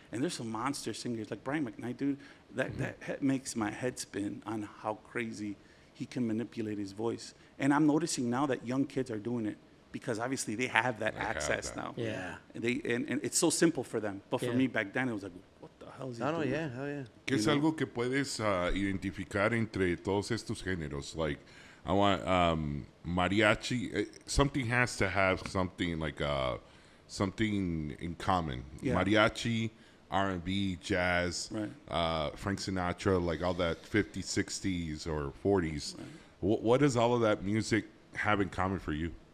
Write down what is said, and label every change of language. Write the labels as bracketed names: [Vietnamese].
[English] And there's some monster singers like Brian McKnight, dude. That makes my head spin on how crazy he can manipulate his voice. And I'm noticing now that young kids are doing it, because obviously they have that access that. now. Yeah. And it's so simple for them. But for Yeah. me back then, it was like, what the hell is he No, doing? yeah, hell yeah. [Spanish] ¿Qué es algo que puedes identificar entre todos estos géneros? [English] Like, I want mariachi. Something has to have something like something in common. Yeah. Mariachi, R&B, jazz, Frank Sinatra, like all that 50s, 60s, or 40s. Right. What does all of that music have in common for you?